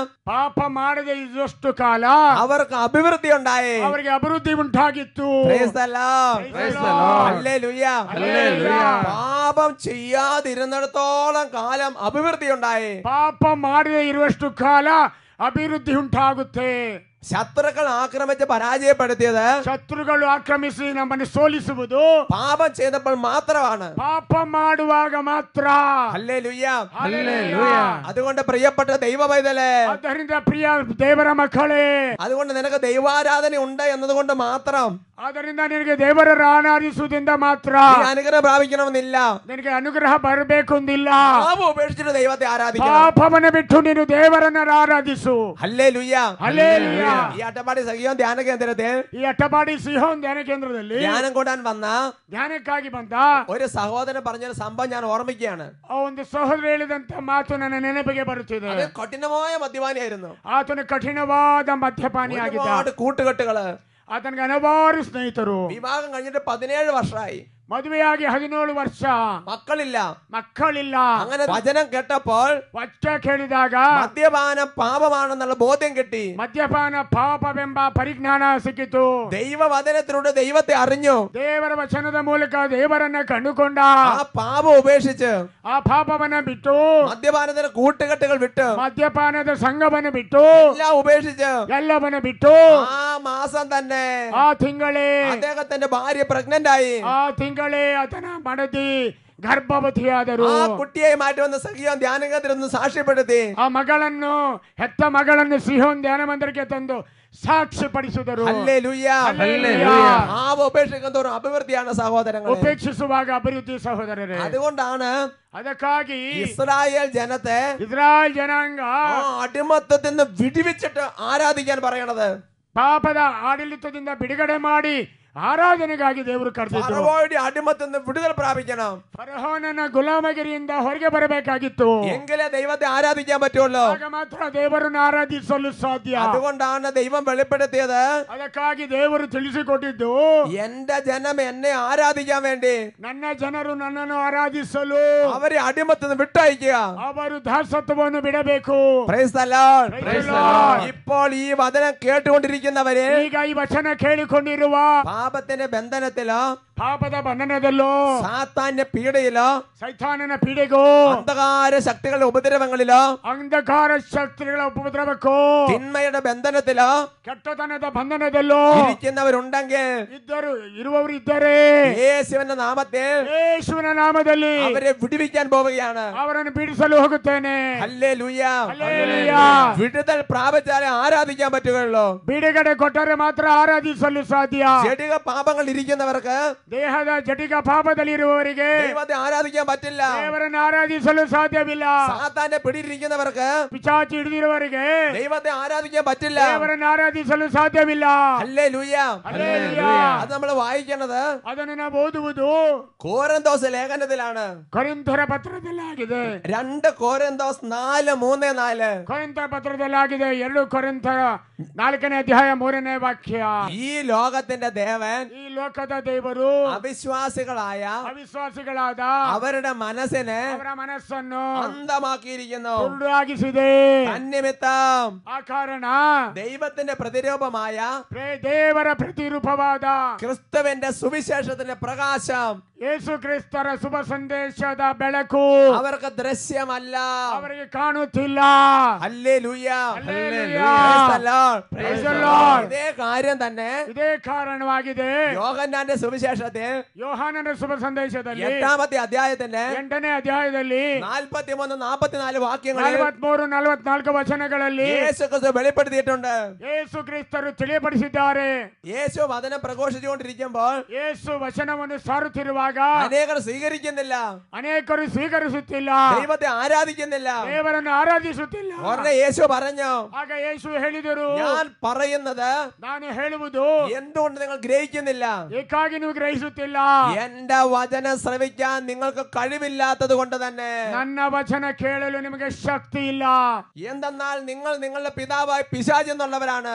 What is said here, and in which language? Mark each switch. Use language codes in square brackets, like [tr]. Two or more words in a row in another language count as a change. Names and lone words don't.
[kn] ಪಾಪ ಮಾಡದೆ ಇದ್ದಷ್ಟು ಕಾಲ [ml] അവർക്ക് അഭിവൃദ്ധി ഉണ്ടായി. [kn] ಅವರಿಗೆ ಅಭಿವೃದ್ಧಿ ಉಂಟಾಗಿತ್ತು. [en] Praise the Lord. Praise the Lord. [ml] ഹല്ലേലൂയ. ഹല്ലേലൂയ. പാപം ചെയ്യാതിരുന്നിടത്തോളം കാലം അഭിവൃദ്ധി ഉണ്ടായി. [kn] ಪಾಪ ಮಾಡದೆ ಇರುವಷ್ಟು ಕಾಲ ಅಭಿವೃದ್ಧಿ ಉಂಟಾಗುತ್ತೆ. [ml] ശത്രുക്കൾ ആക്രമിച്ച് പരാജയപ്പെടുത്തിയത് [kn] ಶತ್ರುಗಳು ಆಕ್ರಮಿಸಿ ನಮ್ಮನ್ನು ಸೋಲಿಸುವುದು [ml] പാപം ചെയ്തപ്പോൾ മാത്രമാണ്. [kn] ಪಾಪ ಮಾಡುವಾಗ ಮಾತ್ರ. [ml] ഹല്ലേലൂയ. ഹല്ലേലൂയ. അതുകൊണ്ട് പ്രിയപ്പെട്ട ദൈവ പൈതലേ, [kn] ಆದ್ದರಿಂದ ಪ್ರಿಯ ದೇವರ ಮಕ್ಕಳೇ, [ml] അതുകൊണ്ട് നിനക്ക് ദൈവാരാധന ഉണ്ട് എന്നതുകൊണ്ട് മാത്രം [kn] ಆದ್ದರಿಂದ ನಿನಗೆ ದೇವರ ಆರಾಧಿಸುವುದರಿಂದ ಮಾತ್ರ [ml] നീ അനുഗ്രഹം പ്രാപിക്കണമെന്നില്ല. [kn] ನಿನಗೆ ಅನುಗ್ರಹ ಬರಬೇಕು ಅಂದಿಲ್ಲ. [ml] പാപം ഉപേക്ഷിച്ചിട്ട് ദൈവത്തെ ആരാധിക്കണം. [kn] ಪಾಪವನ್ನು ಬಿಟ್ಟು ನೀನು ದೇವರನ್ನು ಆರಾಧಿಸು. [ml] ഹല്ലേലൂയ. [kn] ಹಲ್ಲೆಲೂಯ. [ml] ഈ അട്ടപ്പാടി സഖിയോൻ ധ്യാന കേന്ദ്രത്തിൽ [kn] ಈ ಅಟ್ಟಪಾಡಿ ಸಿಹೋನ್ ಧ್ಯಾನ ಕೇಂದ್ರದಲ್ಲಿ [ml] ധ്യാനം കൂടാൻ വന്ന [kn] ಧ್ಯಾನಕ್ಕಾಗಿ ಬಂದ [ml] ഒരു സഹോദരൻ പറഞ്ഞൊരു സംഭവം ഞാൻ ഓർമ്മിക്കുകയാണ്. [kn] ಆ ಒಂದು ಸಹೋದರ ಹೇಳಿದಂತ ಮಾತು ನನ್ನ ನೆನಪಿಗೆ ಬರುತ್ತಿದೆ. [ml] അത് കഠിനമായ മദ്യപാനിയായിരുന്നു. [kn] ಆತನು ಕಠಿಣವಾದ ಮದ್ಯಪಾನಿ ಆಗಿದ್ದ. [ml] ഒരുപാട് കൂട്ടുകെട്ടുകള്. [kn] ಆತನಿಗೆ ಹಲವಾರು ಸ್ನೇಹಿತರು. [ml] വിവാഹം കഴിഞ്ഞിട്ട് 17 വർഷമായി. [kn] മದುവയാಗಿ 17 ವರ್ಷ മക്കളില്ല. [ml] അങ്ങനെ വചനം കേട്ടപ്പോൾ [kn] ಕೇಳಿದಾಗ [ml] മദ്യപാനം പാപമാണെന്നുള്ള ബോധ്യം കിട്ടി. [kn] ಮದ್ಯಪಾನ ಪಾಪವೆಂಬ ಪರಿಜ್ಞಾನ ಸಿಕ್ಕಿತು. [ml] ദൈവവചനത്തിലൂടെ ദൈവത്തെ അറിഞ്ഞു. [kn] ದೇವರ ವಚನದ ಮೂಲಕ ದೇವರನ್ನ ಕಂಡುಕೊಂಡ. [ml] ആ പാപം ഉപേക്ഷിച്ച് [kn] ಆ ಪಾಪವನ್ನ ಬಿಟ್ಟು [ml] മദ്യപാനത്തിന്റെ കൂട്ടുകെട്ടുകൾ വിട്ട് [kn] ಮದ್ಯಪಾನದ ಸಂಘವನ್ನು ಬಿಟ್ಟು [ml] എല്ലാം ഉപേക്ഷിച്ച് [kn] ಎಲ್ಲವನ್ನ ಬಿಟ್ಟು [ml] ആ മാസം തന്നെ [kn] ಆ ತಿಂಗಳೇ [ml] അദ്ദേഹത്തിന്റെ ഭാര്യ പ്രഗ്നന്റ് ആയി. [kn] ಆ ತಿಂಗಳೇ ಆತನ ಮಡದಿ ಗರ್ಭವತಿಯಾದರು. [ml] ആ കുട്ടിയെ മാറ്റി വന്ന സഖിയോൻ ധ്യാനകേന്ദ്രത്തിൽ സാക്ഷ്യപ്പെടുത്തി. [kn] ಆ ಮಗಳನ್ನು ಹೆತ್ತ ಮಗಳನ್ನು ಸಿಹೋನ್ ಧ್ಯಾನ ಮಂದಿರಕ್ಕೆ ತಂದು ಸಾಕ್ಷಿಪಡಿಸಿದರು. [ml] ഹല്ലേലൂയ. ഹല്ലേലൂയ. പാപം ഉപേക്ഷിക്കുന്ന തോറും അഭിവൃദ്ധിയാണ് സഹോദരങ്ങളെ. [kn] ಉಪೇಕ್ಷಿಸುವಾಗ ಅಭಿವೃದ್ಧಿ ಸಹೋದರರೇ. [ml] അതുകൊണ്ടാണ് [kn] ಅದಕ್ಕಾಗಿ [ml] ഇസ്രായേൽ ജനത്തെ [kn] ಇಸ್ರಾಯೇಲ್ ಜನಾಂಗ [ml] അടിമത്തത്തിൽ നിന്ന് വിടുവിച്ചിട്ട് ആരാധിക്കാൻ പറയണത്. [kn] ಪಾಪದ ಆಡಳಿತದಿಂದ ಬಿಡುಗಡೆ ಮಾಡಿ ಆರಾಧನೆಗಾಗಿ ದೇವರು ಕರೆದಿದ್ದರು. [ml] ഫറവോയുടെ അടിമത്തിൽ നിന്ന് വിടുതൽ പ്രാപിക്കണം. [kn] ಫರೋಹನ ಗುಲಾಮಗಿರಿಯಿಂದ ಹೊರಗೆ ಬರಬೇಕಾಗಿತ್ತು. [ml] എങ്കിലേ ദൈവത്തെ ആരാധിക്കാൻ പറ്റുള്ളൂ. [kn] ಆಗ ಮಾತ್ರ ದೇವರನ್ನು ಆರಾಧಿಸಲು ಸಾಧ್ಯ. [ml] അതുകൊണ്ടാണ് ദൈവം വെളിപ്പെടുത്തിയത്. [kn] ಅದಕ್ಕಾಗಿ ದೇವರು ತಿಳಿಸಿಕೊಟ್ಟಿದ್ದು, [ml] എന്റെ ജനം എന്നെ ആരാധിക്കാൻ വേണ്ടി [kn] ನನ್ನ ಜನರು ನನ್ನನ್ನು ಆರಾಧಿಸಲು [ml] അവരെ അടിമത്തിൽ നിന്ന് വിട്ടയക്കുക. [kn] ಅವರು ದಾಸತ್ವವನ್ನು ಬಿಡಬೇಕು. [en] Praise the Lord. Praise the Lord. [ml] ഇപ്പോൾ ഈ വചനം കേട്ടുകൊണ്ടിരിക്കുന്നവരെ [kn] ಈಗ ಈ ವಚನ ಕೇಳಿಕೊಂಡಿರುವ [ml] പാപത്തിന്റെ ബന്ധനത്തിലോ [kn] ಪಾಪದ ಬಂಧನದಲ್ಲೋ [ml] സാത്താന്റെ പീഡയിലോ [kn] ಸೈತಾನನ ಪೀಡೆಗೋ [ml] അന്ധകാര ശക്തികളുടെ ഉപദ്രവങ്ങളിലോ [kn] ಅಂಧಕಾರ ಶಕ್ತಿಗಳ ಉಪದ್ರವಕ್ಕೋ [ml] തിന്മയുടെ ബന്ധനത്തിലോ [kn] ಕೆಟ್ಟತನದ ಬಂಧನದಲ್ಲೋ [ml] ഇരിക്കുന്നവരുണ്ടെങ്കിൽ [kn] ಇರುವವರು ಇದ್ದರೆ [ml] യേശുവിന്റെ നാമത്തിൽ [kn] ಯೇಸುವಿನ ನಾಮದಲ್ಲಿ [ml] അവരെ വിടുവിക്കാൻ പോവുകയാണ്. [kn] ಅವರನ್ನು ಬಿಡಿಸಲು ಹೋಗುತ್ತೇನೆ. [ml] ഹല്ലേലൂയ. ഹല്ലേലൂയ. വിടുതൽ പ്രാപിച്ചാലേ ആരാധിക്കാൻ പറ്റുകയുള്ളൂ. [kn] ಬಿಡುಗಡೆ ಕೊಟ್ಟರೆ ಮಾತ್ರ ಆರಾಧಿಸಲು ಸಾಧ್ಯ. [ml] ജഡിക പാപങ്ങൾ ഇരിക്കുന്നവർക്ക് [kn] ದೇಹದ ಜಟಿಕ ಪಾಪದಲ್ಲಿರುವವರಿಗೆ [ml] ദൈവത്തെ ആരാധിക്കാൻ പറ്റില്ല. [kn] ದೇವರನ್ನು ಆರಾಧಿಸಲು ಸಾಧ್ಯವಿಲ್ಲ. [ml] സാത്താന്റെ പിടിയിരിക്കുന്നവർക്ക് [kn] ಪಿಶಾಚಿ ಹಿಡಿದಿರುವವರಿಗೆ [ml] ദൈവത്തെ ആരാധിക്കാൻ പറ്റില്ല. [kn] ದೇವರನ್ನು ಆರಾಧಿಸಲು ಸಾಧ್ಯವಿಲ್ಲ. [ml] ഹല്ലേലൂയ. ഹല്ലേലൂയ. അത് നമ്മൾ വായിക്കുന്നത് [kn] ಅದನ್ನು ನಾವು ಓದುವುದು [ml] കോരിന്തോസ് ലേഖനത്തിലാണ്. [kn] ಕೊರಿಂಥರ ಪತ್ರದಲ್ಲಾಗಿದೆ. [ml] 2 കോരിന്തോസ് 4:3-4. [kn] ಕೊರಿಂಥ ಪತ್ರದಲ್ಲಾಗಿದೆ. 2 ಕೊರಿಂಥರ 4ನೇ ಅಧ್ಯಾಯ 3ನೇ ವಾಕ್ಯ. [ml] ഈ ലോകത്തിന്റെ ദേവൻ [kn] ಈ ಲೋಕದ ದೇವರು [ml] അവിശ്വാസികളായ [kn] ಅವಿಶ್ವಾಸಿಗಳಾದ [ml] അവരുടെ മനസ്സിനെ [kn] ಅವರ ಮನಸ್ಸನ್ನು [ml] അന്ധമാക്കിയിരിക്കുന്നു. [kn] ಕುರುಡಾಗಿಸಿದೆ. [ml] തന്നിമിത്തം [kn] ಆ ಕಾರಣ [ml] ദൈവത്തിന്റെ പ്രതിരൂപമായ [kn] ದೇವರ ಪ್ರತಿರೂಪವಾದ [ml] ക്രിസ്തുവിന്റെ സുവിശേഷത്തിന്റെ പ്രകാശം [kn] ಯೇಸು ಕ್ರಿಸ್ತರ ಶುಭ ಸಂದೇಶದ ಬೆಳಕು [ml] അവർക്ക് ദൃശ്യമല്ല, [kn] ಅವರಿಗೆ ಕಾಣುತ್ತಿಲ್ಲ. [ml] ഹല്ലേലൂയ. ഹല്ലേലൂയ. [en] Praise the Lord. Praise the Lord. [ml] ഇതേ കാര്യം തന്നെ [kn] ಇದೇ ಕಾರಣವಾಗಿದೆ. [ml] യോഹന്നാന്റെ സുവിശേഷത്തിൽ [kn] ಯೋಹಾನನ ಶುಭ ಸಂದೇಶದಲ್ಲಿ [ml] 8ാമത്തെ അധ്യായത്തിന്റെ [kn] 8ನೇ ಅಧ್ಯಾಯದಲ್ಲಿ [ml] 43-44 വാക്യങ്ങളിൽ [kn] 43-44 ವಚನಗಳಲ್ಲಿ [ml] യേശു ക്രിസ്തു വെളിപ്പെടുത്തിയിട്ടുണ്ട്. [kn] ಯೇಸು ಕ್ರಿಸ್ತರು ತಿಳಿಯಪಡಿಸಿದ್ದಾರೆ. [ml] യേശു വചനം പ്രഘോഷിച്ചുകൊണ്ടിരിക്കുമ്പോൾ [kn] ಯೇಸು ವಚನವನ್ನು ಸಾರುತ್ತಿರುವಾಗ [ml] അനേകർ സ്വീകരിക്കുന്നില്ല, [kn] ಅನೇಕರು ಸ್ವೀಕರಿಸುತ್ತಿಲ್ಲ, [ml] ദൈവത്തെ ആരാധിക്കുന്നില്ല. [kn] ದೇವರನ್ನು ಆರಾಧಿಸುತ್ತಿಲ್ಲ. [ml] ഉടനെ യേശു പറഞ്ഞു, [kn] ಆಗ ಯೇಸು ಹೇಳಿದರು, [ml] ഞാൻ പറയുന്നത് [kn] ನಾನು ಹೇಳುವುದು [ml] എന്തുകൊണ്ട് നിങ്ങൾ ഗ്രഹിക്കുന്നില്ല? [kn] ಏಕಾಗಿ ನೀವು ಗ್ರಹಿಸುತ್ತಿಲ್ಲ. [ml] എന്റെ വചനം ശ്രവിക്കാൻ നിങ്ങൾക്ക് കഴിവില്ലാത്തത് കൊണ്ട് തന്നെ. [kn] ನನ್ನ ವಚನ ಕೇಳಲು ನಿಮಗೆ ಶಕ್ತಿ ಇಲ್ಲ. [ml] എന്തെന്നാൽ നിങ്ങൾ നിങ്ങളുടെ പിതാവായ പിശാച് എന്നുള്ളവരാണ്.